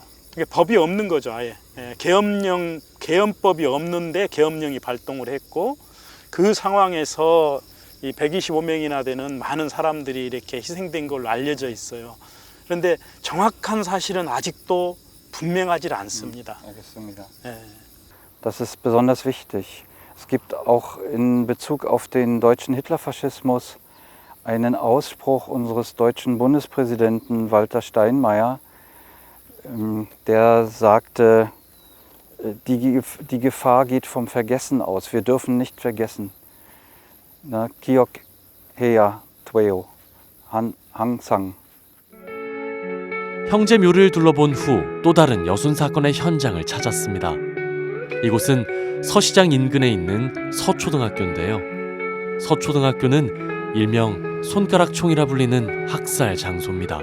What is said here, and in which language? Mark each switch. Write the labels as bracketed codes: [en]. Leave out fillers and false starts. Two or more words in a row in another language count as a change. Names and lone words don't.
[ko] 이게 법이 없는 거죠, 아예. 계엄법이 없는데 계엄령이 발동을 했고 그 상황에서 이 125명이나 되는 많은 사람들이 이렇게 희생된 걸로 알려져 있어요. 그런데 정확한 사실은 아직도 분명하지 않습니다. 알겠습니다. [de] Das ist besonders wichtig. Es gibt auch in Bezug auf den deutschen Hitlerfaschismus einen Ausspruch unseres deutschen Bundespräsidenten Walter Steinmeier, der sagte, die Gefahr geht vom Vergessen aus. Wir dürfen nicht vergessen. [ko] 기억해야 돼 항상. 형제묘를 둘러본 후 또 다른 여순 사건의 현장을 찾았습니다. 이곳은 서시장 인근에 있는 서초등학교인데요. 서초등학교는 일명 손가락총이라 불리는 학살 장소입니다.